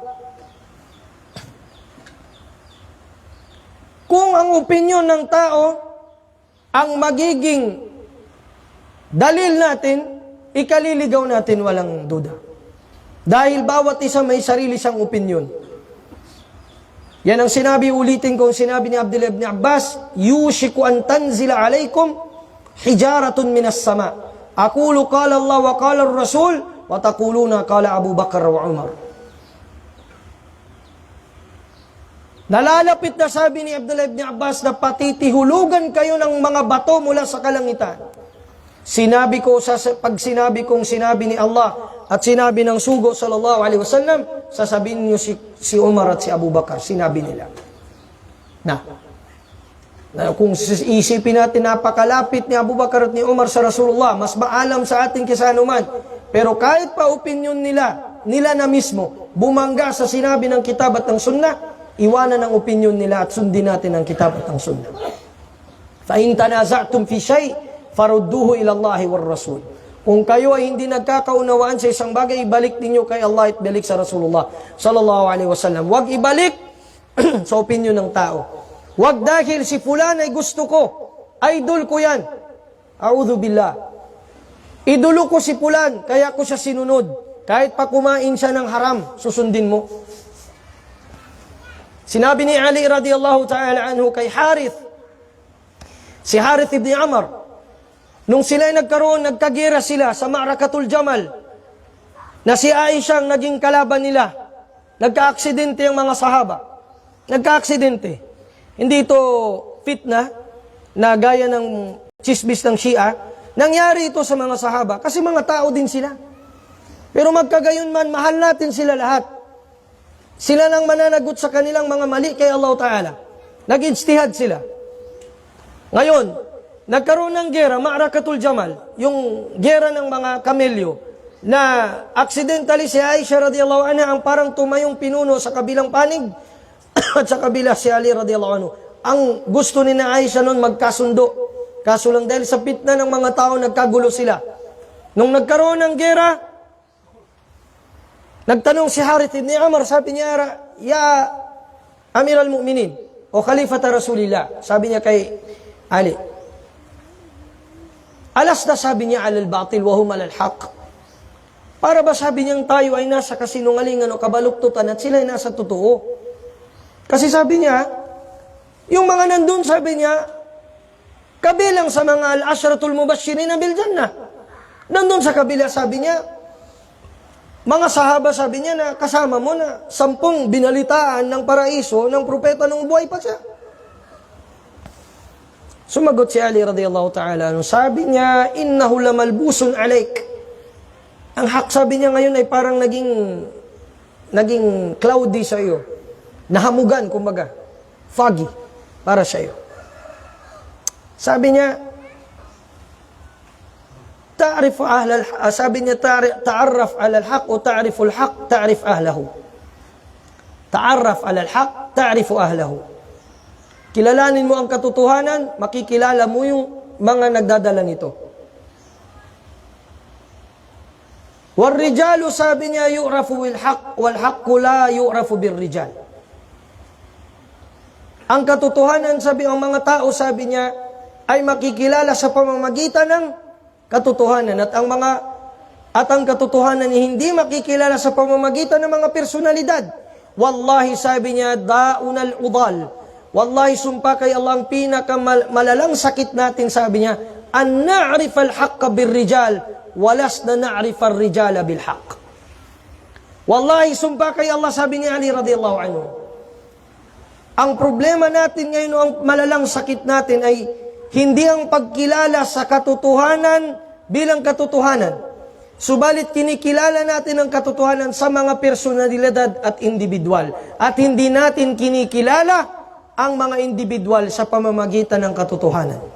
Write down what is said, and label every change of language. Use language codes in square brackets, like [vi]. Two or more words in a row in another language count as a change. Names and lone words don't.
[tl] Kung ang opinyon ng tao ang magiging dalil natin, ikaliligaw natin walang duda. Dahil bawat isa may sarili siyang opinyon. Yan ang sinabi, ulitin ko, sinabi ni Abdullah ibn Abbas, [ar] يوشك أن تنزل عليكم حجارة من السماء. أقول قال الله وقال الرسول وتقولون قال أبو بكر وعمر. [tl] Nalalapit na, sabi ni Abdullah ibn Abbas, na patitihulugan kayo ng mga bato mula sa kalangitan. Sinabi ko, pag sinabi kong sinabi ni Allah at sinabi ng sugo [ar] صلى الله عليه وسلم, [tl] sasabihin niyo si Umar at si Abu Bakar, sinabi nila. Na kung isipin natin, napakalapit ni Abu Bakar at ni Umar sa Rasulullah, mas maalam sa atin kaysa anuman. Pero kahit pa opinion nila na mismo, bumangga sa sinabi ng kitab at ng sunnah, iwanan ang opinion nila at sundin natin ang kitab at ang sunnah. [ar] فإن تنازعتم في شيء فردوه إلى الله والرسول. [tl] Kung kayo ay hindi nagkakaunawaan sa isang bagay, ibalik ninyo kay Allah at ibalik sa Rasulullah [ar] صلى الله عليه وسلم. [tl] Huwag ibalik sa opinion ng tao. Huwag dahil si fulan ay gusto ko, idol ko yan. [ar] أعوذ بالله. [tl] Idolo ko si fulan, kaya ko siya sinunod. Kahit pa kumain siya ng haram, susundin mo. Sinabi ni Ali [ar] رضي الله تعالى عنه [tl] kay Harith, si Harith ibn Amr, nung sila ay nagkagira sila sa Ma'rakatul Jamal, na si Aisha ang naging kalaban nila, nagka-aksidente ang mga sahaba. Nagka-aksidente. Hindi ito fitna, na gaya ng chismis ng Shia. Nangyari ito sa mga sahaba, kasi mga tao din sila. Pero magkagayon man, mahal natin sila lahat. Sila lang mananagot sa kanilang mga mali kay Allah Ta'ala. Nag-ijtihad sila. Ngayon, nagkaroon ng gera, Ma'rakatul Jamal, yung gera ng mga kamelyo, na accidentally si Aisha [ar] رضي الله عنها [tl] ang parang tumayong pinuno sa kabilang panig, at sa kabila si Ali [ar] رضي الله عنه. [tl] Ang gusto ni na Aisha noon magkasundo. Kaso lang dahil sa fitna ng mga tao, nagkagulo sila. Nung nagkaroon ng gera, nagtanong si Harith ibn Amr, sabi niya, [ar] يا أمير المؤمنين، أو خليفة رسول الله, [tl] sabi niya kay Ali, alas na sabi niya [ar] على الباطل وهم على الحق. [tl] Para ba sabi niyang tayo ay nasa kasinungalingan o kabaluktutan at sila ay nasa totoo? Kasi sabi niya, yung mga nandun, sabi niya, kabilang sa mga [ar] العشرة المبشرين بالجنة. [tl] Nandun sa kabila, sabi niya, mga sahaba, sabi niya, na kasama mo na 10 binalitaan ng paraiso ng propeta nung buhay pa siya. Sumagot si Ali [ar] رضي الله تعالى, [tl] sabi niya, [ar] إنه لملبوس عليك. [tl] Ang hak, sabi niya ngayon, ay parang naging cloudy sa iyo. Nahamugan, kumbaga. Foggy, para sa iyo. Sabi niya, sabi niya, [ar] تعرف على الحق أو تعريف الحق، تعرف أهله. تعرف على الحق، تعرف أهله. [tl] Kilalanin mo ang katotohanan, makikilala mo yung mga nagdadala nito. [ar] والرجال, [tl] sabi niya, [ar] يعرفون بالحق، والحق لا يعرف بالرجال. [tl] Ang katotohanan, sabi ang mga tao, sabi niya, ay makikilala sa pamamagitan ng katotohanan. At ang katotohanan ay hindi makikilala sa pamamagitan ng mga personalidad. [ar] Wallahi, [tl] sabi niya, [ar] داؤنا العضال. [tl] Wallahi, sumpa kay Allah, ang pinakamalalang sakit natin, sabi niya, [ar] أن نعرف الحق بالرجال، ولسنا نعرف الرجال بالحق. [tl] Wallahi, sumpa kay Allah, sabi ni Ali [ar] رضي الله عنه, [tl] ang problema natin ngayon, ang malalang sakit natin ay hindi ang pagkilala sa katotohanan bilang katotohanan. Subalit kinikilala natin ang katotohanan sa mga personalidad at individual. At hindi natin kinikilala ang mga individual sa pamamagitan ng katotohanan.